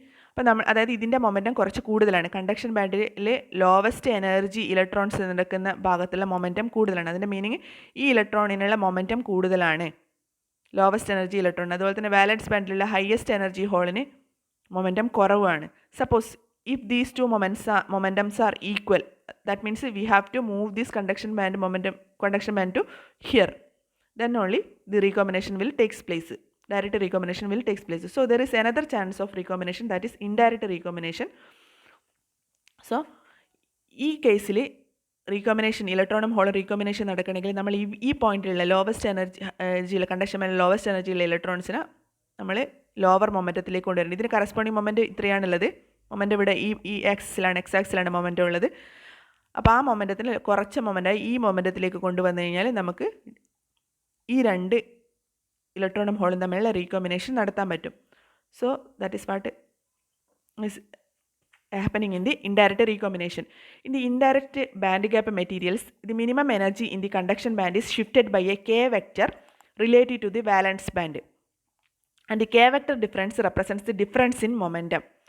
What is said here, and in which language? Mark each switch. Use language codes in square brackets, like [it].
[ml] അപ്പോൾ അതായത് ഇതിൻ്റെ മൊമെൻറ്റം കുറച്ച് കൂടുതലാണ്. കണ്ടക്ഷൻ ബാൻഡിൽ ലോവസ്റ്റ് എനർജി ഇലക്ട്രോൺസ് നടക്കുന്ന ഭാഗത്തുള്ള മൊമെൻറ്റം കൂടുതലാണ്. അതിൻ്റെ മീനിങ് ഈ ഇലക്ട്രോണിനുള്ള മൊമെൻറ്റം കൂടുതലാണ്, ലോവസ്റ്റ് എനർജി ഇലക്ട്രോൺ. അതുപോലെ തന്നെ വാലൻസ് ബാൻഡിലുള്ള ഹയസ്റ്റ് എനർജി ഹോളിന് മൊമെൻറ്റം കുറവാണ്. Suppose [en] if these two momentums are equal, that means we have to move this conduction band to here, then only the recombination will takes place, direct recombination will takes place. So there is another chance of recombination, that is indirect recombination. So [ml] ഈ കേസിൽ recombination ഇലക്ട്രോണും ഹോളും recombination നടക്കണമെങ്കിൽ നമ്മൾ ഈ പോയിന്റിലുള്ള lowest എനർജിയിലെ conduction ബാൻഡിൽ lowest എനർജിയിലെ ഇലക്ട്രോൺസിനെ നമ്മൾ lower മൊമെൻറ്റത്തിലേക്ക് കൊണ്ടുവരണം. ഇതിന് corresponding moment ഇത്രയാണുള്ളത്. Moment ഇവിടെ ഈ ആക്സിസിലാണ്, എക്സ് ആക്സിലാണ് മൊമെൻ്റ് ഉള്ളത്. അപ്പോൾ ആ മൊമെൻറ്റത്തിന് കുറച്ച് മൊമെൻ്റായി ഈ മൊമെൻറ്റത്തിലേക്ക് കൊണ്ടുവന്നു കഴിഞ്ഞാൽ നമുക്ക് ഈ രണ്ട് ഇലക്ട്രോണും ഹോളും തമ്മിലുള്ള റീകോമ്പിനേഷൻ നടത്താൻ പറ്റും. [en] So that is what is happening in the indirect recombination. In the indirect band gap materials, the minimum energy in the conduction band is shifted by a k vector related to the valence band, and the k vector difference represents the difference in momentum.